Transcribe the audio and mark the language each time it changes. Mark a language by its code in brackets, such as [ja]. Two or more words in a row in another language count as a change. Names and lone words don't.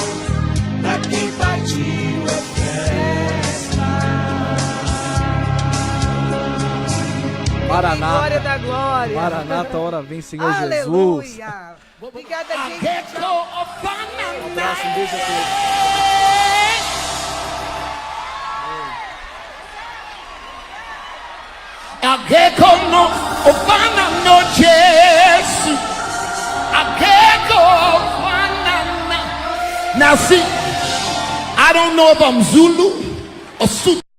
[pt] Pra quem partiu é festa. Maranata. Glória da glória. Maranata, hora vem, Senhor Jesus. Aleluia. Obrigada, gente. Um abraço, um beijo a todos. Ageko no ofana no Jesu. Ageko ofana na. [en] Now see, I don't know if I'm Zulu or Sutu.